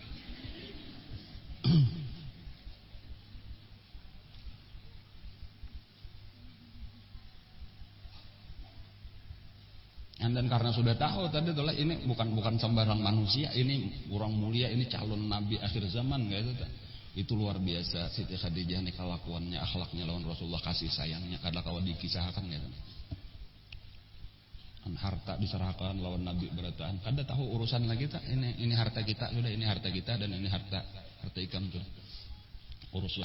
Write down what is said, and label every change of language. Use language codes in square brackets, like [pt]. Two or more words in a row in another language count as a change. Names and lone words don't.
[bjn] Dan karena sudah tahu tadi itulah ini bukan sembarang manusia, ini orang mulia, ini calon nabi akhir zaman gitu. Itu luar biasa Siti Khadijah nih kelakuannya, akhlaknya lawan Rasulullah, kasih sayangnya kada kawan dikisahkan gitu. Harta diserahkan lawan Nabi berataan. Kada tahu urusan lagi kita ini harta kita sudah, ini harta kita dan ini harta ikam tuh. Uruslah.